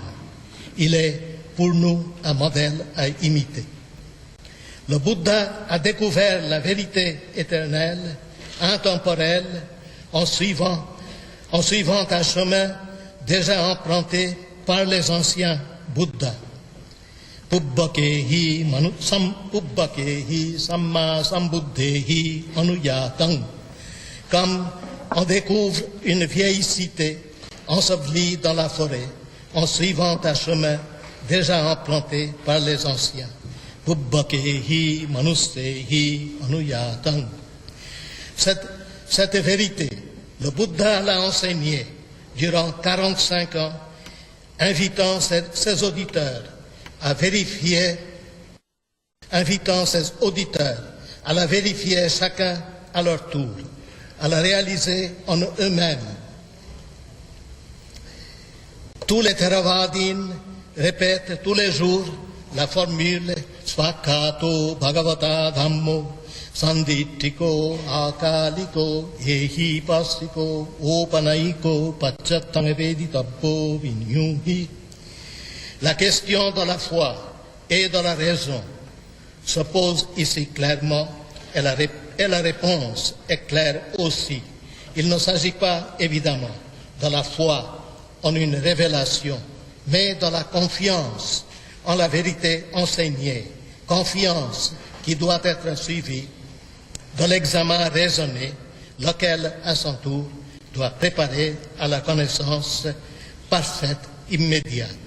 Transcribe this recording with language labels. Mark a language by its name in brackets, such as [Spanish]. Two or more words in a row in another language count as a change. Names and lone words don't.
[French] Il est pour nous un modèle à imiter. Le Bouddha a découvert la vérité éternelle, intemporelle, en suivant un chemin déjà emprunté par les anciens Bouddhas. [Pali] Pubbakehi samma sambuddhehi anuyatang. [French] Comme on découvre une vieille cité ensevelie dans la forêt, en suivant un chemin déjà emprunté par les anciens. [Pali] Pubbakehi manussehi anuyatang. [French] Cette vérité, le Bouddha l'a enseignée durant 45 ans, invitant ses auditeurs à la vérifier chacun à leur tour, à la réaliser en eux-mêmes. Tous les Theravadins répètent tous les jours la formule [Pali] Svakato Bhagavata Dhammo Sanditiko Akaliko Ehi Pasiko Opanaiko Pachatang Veditabbo Vinyuhi. [French] La question de la foi et de la raison se pose ici clairement et la réponse est claire aussi. Il ne s'agit pas évidemment de la foi en une révélation, mais de la confiance en la vérité enseignée, confiance qui doit être suivie de l'examen raisonné, lequel à son tour doit préparer à la connaissance parfaite, immédiate.